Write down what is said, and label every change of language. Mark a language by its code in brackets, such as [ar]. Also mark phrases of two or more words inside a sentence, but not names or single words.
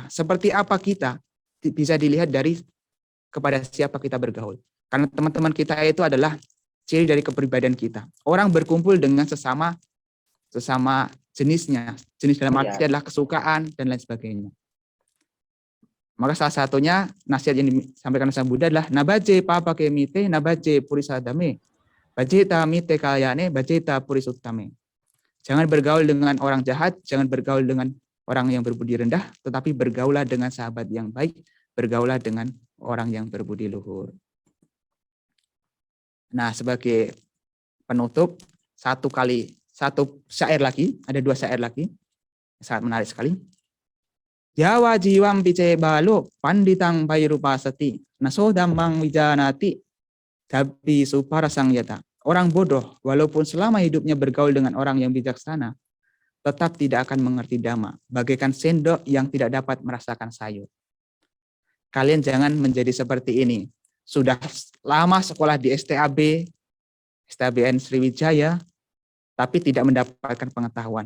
[id] Seperti apa kita bisa dilihat dari kepada siapa kita bergaul. Karena teman-teman kita itu adalah ciri dari kepribadian kita. Orang berkumpul dengan sesama jenisnya. Jenis dalam arti adalah kesukaan dan lain sebagainya. Maka salah satunya nasihat yang disampaikan Sang Buddha adalah [pi] nabaje papa kemite nabaje purisadame. Bajeta mite kalyane bajeta purisutame. [id] Jangan bergaul dengan orang jahat, jangan bergaul dengan orang yang berbudi rendah, tetapi bergaulah dengan sahabat yang baik, bergaulah dengan orang yang berbudi luhur. Nah, sebagai penutup, satu syair lagi, ada dua syair lagi, sangat menarik sekali. [pi] Jawa jiwam pice balo panditang pairupasati naso dhammang wijanati dabi suparasang yata. [id] Orang bodoh, walaupun selama hidupnya bergaul dengan orang yang bijaksana, tetap tidak akan mengerti dhamma, bagaikan sendok yang tidak dapat merasakan sayur. Kalian jangan menjadi seperti ini. Sudah lama sekolah di STABN Sriwijaya, tapi tidak mendapatkan pengetahuan.